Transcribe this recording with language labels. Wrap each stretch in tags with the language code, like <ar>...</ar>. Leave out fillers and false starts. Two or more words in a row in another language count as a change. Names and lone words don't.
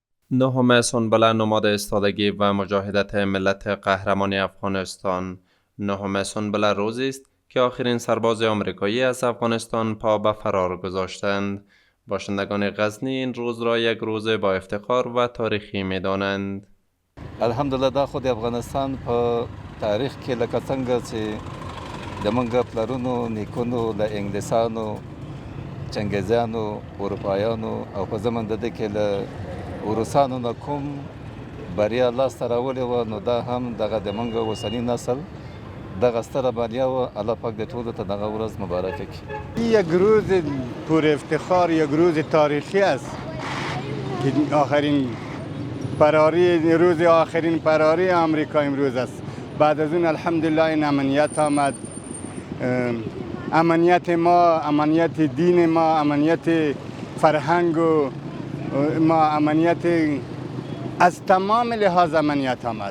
<fa>نهم سنبله نماد ایستادگی و مجاهدت ملت قهرمان افغانستان. نهم سنبله روزی است که آخرین سرباز آمریکایی از افغانستان پا به فرار گذاشتند. باشندگان غزنی این روز را یک روز با افتخار و تاریخی می دانند.</fa> <ps>الحمدلله دا خو د افغانستان په تاریخ کې لکه څنګه چې د موږ پلرونو نیکونو له انګلیسانو چنګیزیانو اروپایانو او په زمن د دې کې له روسانو نه کوم بریا لاسته راوړې وه، نو دا هم دغه د موږ اوسني نسل دغه ستره بریا وه. الله پاک د ټولو ته دغه ورځ مبارکه کړي.</ps> <fa>یک روز پر افتخار، یک روز تاریخی است که روز آخرین فراری آمریکا امروز است. بعد از اون الحمدلله این امنیت آمد. امنیت ما، امنیت دین ما، امنیت فرهنگ و ما، امنیت از تمام لحاظ امنیت آمد.</fa>